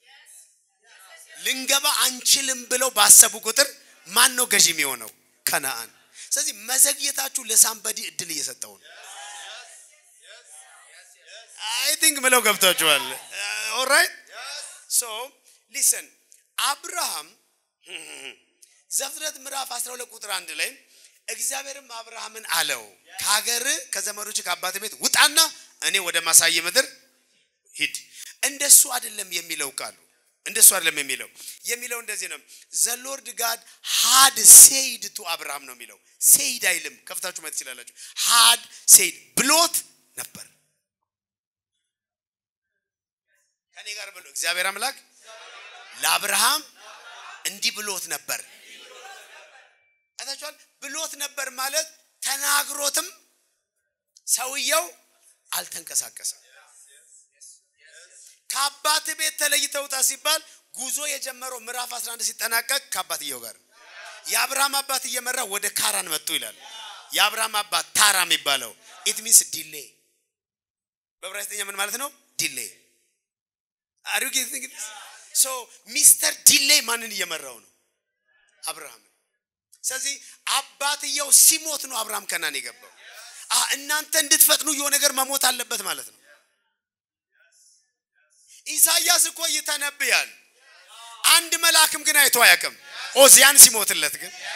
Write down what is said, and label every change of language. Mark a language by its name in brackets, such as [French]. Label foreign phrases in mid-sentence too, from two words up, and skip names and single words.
[Amharic] ልንገባ አንችልም ብለው ባሰቡ ቁጥር ማን ነው ገዢ የሚሆነው ከነአን ስለዚህ መዘግየታችሁ ለሳምባዲ እድል እየሰጠው ነው [English] I think [Amharic] ምለው ገብታችኋል [English] all right so listen [Amharic] አብርሃም ዘፍጥረት ምዕራፍ 12 ቁጥር 1 ላይ እግዚአብሔርም አብርሃምን አለው ከሀገር ከዘመዶች ከአባቴ ቤት ውጣና እኔ ወደ ማሳየ ምድር ሂድ እንደሱ አይደለም የሚለው ቃሉ እንደሱ አይደለም የሚለው እንደዚህ ነው [English] the Lord God had said to Abraham [Amharic] ነው የሚለው said አይልም ከፍታችሁ ማለት ይችላልላችሁ [English] had said [Amharic] ብሎት ነበር ከኔ ጋር ብሎ እግዚአብሔር አምላክ ለአብርሃም እንዲህ ብሎት ነበር አታችኋል ብሎት ነበር ማለት ተናግሮትም ሰውየው አልተንቀሳቀሰም ከአባት ቤት ተለይተውታ ሲባል ጉዞ የጀመረው ምዕራፍ 11 ሲጠናቀቅ ከአባትየው ጋር የአብርሃም አባት እየመራ ወደ ካራን መጡ ይላል የአብርሃም አባት ታራ የሚባለው [English] it means delay [Amharic] በዕብራይስጥኛ ምን ማለት ነው delay [English] are you getting it so Mr. [Amharic] delay ማንን እየመራው ነው አብርሃም ስለዚህ አባትየው ሲሞት ነው አብርሃም ከናን የገባው እናንተ እንድትፈጥኑ የሆነ ነገር መሞት አለበት ማለት ነው ኢሳይያስ እኮ ይተነብያል አንድ መልአክም ግን አይቶ አያውቅም ኦዚያን ሲሞትለት ግን